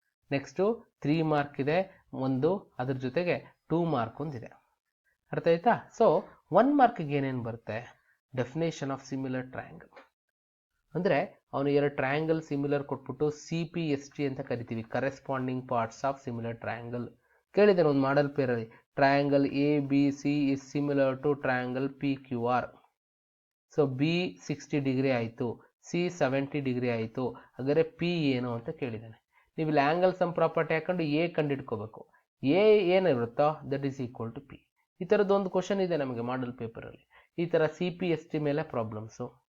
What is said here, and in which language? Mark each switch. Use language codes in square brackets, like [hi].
[kn] Next 3 mark ಇದೆ ಒಂದು, ಅದ್ರ ಜೊತೆಗೆ 2 ಮಾರ್ಕ್ ಒಂದಿದೆ. ಅರ್ಥ ಆಯ್ತಾ? ಸೊ 1 ಮಾರ್ಕ್ಗೆ ಏನೇನು ಬರುತ್ತೆ? Definition of similar triangle. ಅಂದರೆ ಅವನು 2 ಟ್ರಯಾಂಗಲ್ ಸಿಮಿಲರ್ ಕೊಟ್ಬಿಟ್ಟು CPST ಅಂತ ಕರಿತೀವಿ, corresponding parts of similar triangle. ಕೇಳಿದ್ದೇನೆ ಒಂದು ಮಾಡಲ್ ಪೇರಲ್ಲಿ, [en] Triangle ABC is similar to triangle PQR. [kn] So B 60 degree ಆಯಿತು, C 70 ಡಿಗ್ರಿ ಆಯಿತು, ಹಾಗಾದರೆ P ಏನು ಅಂತ ಕೇಳಿದ್ದಾನೆ. ನೀವು ಇಲ್ಲಿ ಆ್ಯಂಗಲ್ ಸಮ್ ಪ್ರಾಪರ್ಟಿ ಹಾಕೊಂಡು A ಕಂಡುಹಿಡ್ಕೋಬೇಕು. A ಏನಿರುತ್ತೋ [en] That is equal to P. [kn] ಈ ಥರದ್ದು ಒಂದು ಕ್ವಶನ್ ಇದೆ ನಮಗೆ ಮಾಡಲ್ ಪೇಪರಲ್ಲಿ. ಈ ಥರ CPST ಮೇಲೆ ಪ್ರಾಬ್ಲಮ್ಸು,